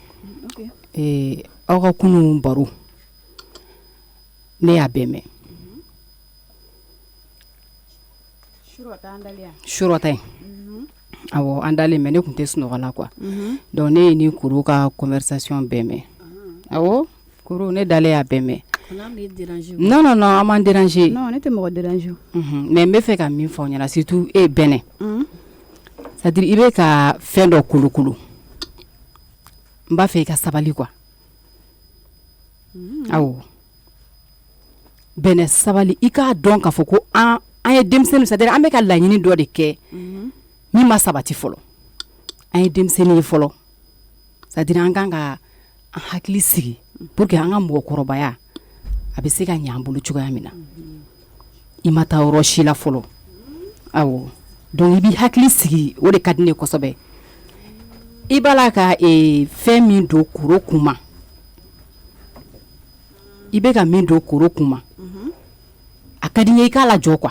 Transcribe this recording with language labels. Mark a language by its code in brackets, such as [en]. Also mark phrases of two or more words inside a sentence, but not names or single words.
[bm] aw ka kunun baro ne y'a bɛɛ mɛn surɔta in awɔ an dalen mɛ ne tun tɛ sunɔgɔ la quoi donc ne ye ni Koro ka conversation bɛɛ mɛn awɔ Koro ne dalen y'a bɛɛ mɛn non an m'an déranger non ne tɛ mɔgɔ déranger mais n bɛ fɛ ka min fɔ aw ɲɛna surtout e Bɛnɛ c'est-à-dire i bɛ ka fɛn dɔ kolokolo n b'a fɛ i ka sabali quoi awɔ Bɛnɛ sabali i k'a dɔn k'a fɔ ko an ye denmisɛnnin c'est-à-dire an bɛ ka laɲini dɔ de kɛ min ma sabati fɔlɔ an ye denmisɛnnin ye fɔlɔ c'est-à-dire an kan ka an hakili sigi [fr] pour que [bm] an ka mɔgɔkɔrɔbaya a bɛ se ka ɲɛ an bolo cogoya min na i ma taa yɔrɔ si la fɔlɔ awɔ donc i b'i hakili sigi o de ka di ne kosɛbɛ i b'a la ka fɛn min don Koro kunma i bɛ ka min don Koro kunma a ka di n ye i k'a lajɔ quoi